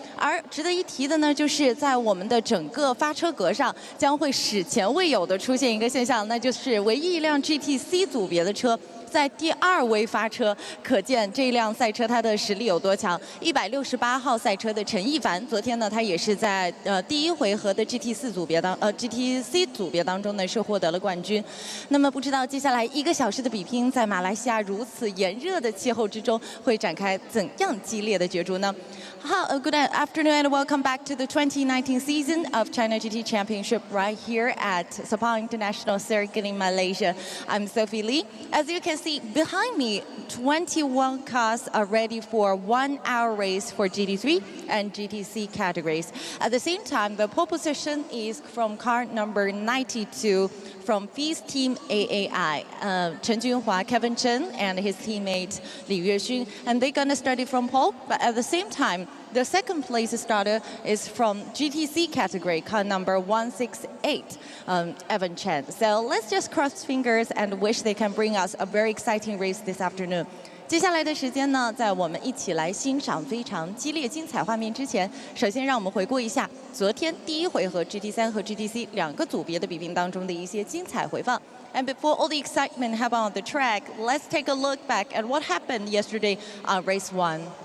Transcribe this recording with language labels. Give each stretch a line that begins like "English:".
Chinese: 而值得一提的呢，就是在我们的整个发车格上，将会史前未有的出现一个现象，那就是唯一一辆 GTC 组别的车在第2位发车，可见这辆赛车它的实力有多强。 168号赛车的陈亦凡，昨天呢，他也是在第1回合的 GTC 组别当中呢，是获得了冠军。那么不知道接下来1个小时的比拼，在马来西亚如此炎热的气候之中，会展开怎样激烈的角逐呢？
English: Good afternoon and welcome back to the 2019 season of China GT Championship right here at Sepang International Circuit in Malaysia. I'm Sophie Lee. As you can see behind me, 21 cars are ready for a 1-hour race for GT3 and GTC categories. At the same time, the pole position is from car number 92 from FIS Team AAI. Chen Junhua, Kevin Chen, and his teammate Li Yuexun, and they're gonna start it from pole. But at the same time, the second place starter is from GTC category, car number 168, Evan Chen. So let's just cross fingers and wish they can bring us a very exciting race this afternoon.
Chinese: 接下来的时间呢，在我们一起来欣赏非常激烈精彩画面之前，首先让我们回顾一下昨天第1回合 GT3 和 GTC 两个组别的比拼当中的一些精彩回放。
English: And before all the excitement happened on the track, let's take a look back at what happened yesterday on race 1.